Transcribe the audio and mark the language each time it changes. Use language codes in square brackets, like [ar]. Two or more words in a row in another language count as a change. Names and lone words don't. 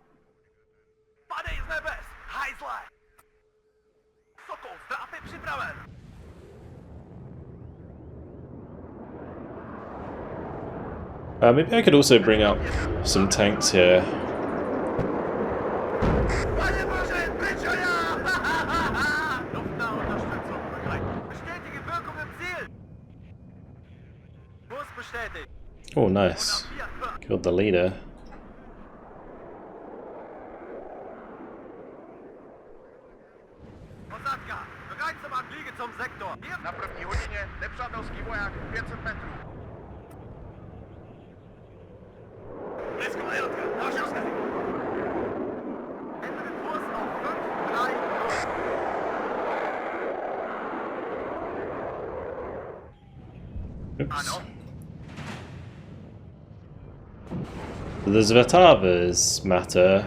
[en] Maybe I could also bring up some tanks here. Oh, nice. Killed the leader. [cs] Na první hodině nepřátelský voják 500 metrů. Blízko majotka, další rozkazy. [de] Ändere Kurs auf 5, 3, 0. [en] Oops. The Zvetavas matter.